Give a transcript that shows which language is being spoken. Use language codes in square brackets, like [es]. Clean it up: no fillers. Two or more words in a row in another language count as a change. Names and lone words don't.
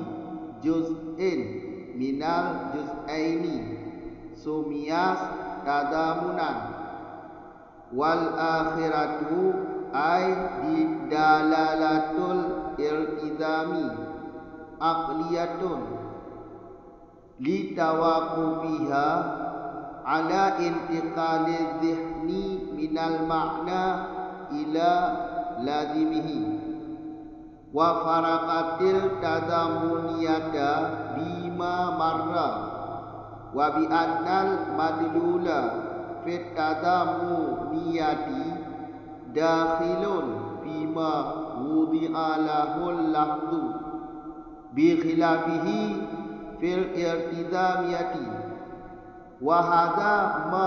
[ar] جزء من الجزأين سميت تضمنا والأخيرة أي دي دلالة الارتزامي عقلية لتوقفها على انتقال ذهن من ال معنى إلى لازمه وفارقت التضمنية بما مر وبأن المدلول في التضمنية داخل بما وضع له اللفظ بخلافه في الارتزامية وهذا ما